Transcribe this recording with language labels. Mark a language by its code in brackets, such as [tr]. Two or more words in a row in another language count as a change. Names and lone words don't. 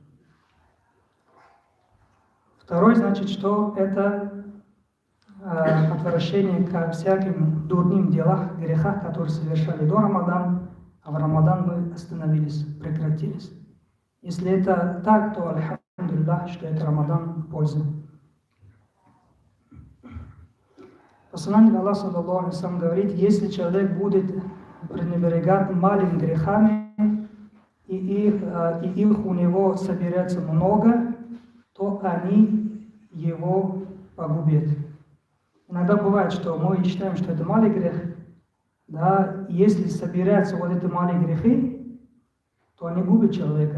[ru] Второй, значит, что это отвращение ко всяким дурным делам, грехах, которые совершали до Рамадана, а в Рамадан мы остановились, прекратились. Если это так, то альхамдулиллах, что это Рамадан польза. Посланник Аллаха [ar] صلى الله عليه وسلم [ru] говорит, если человек будет пренебрегать малыми грехами, и их у него соберется много, то они его погубят. Иногда бывает, что мы считаем, что это малый грех, да, и если собираются вот эти малые грехи, то они губят человека.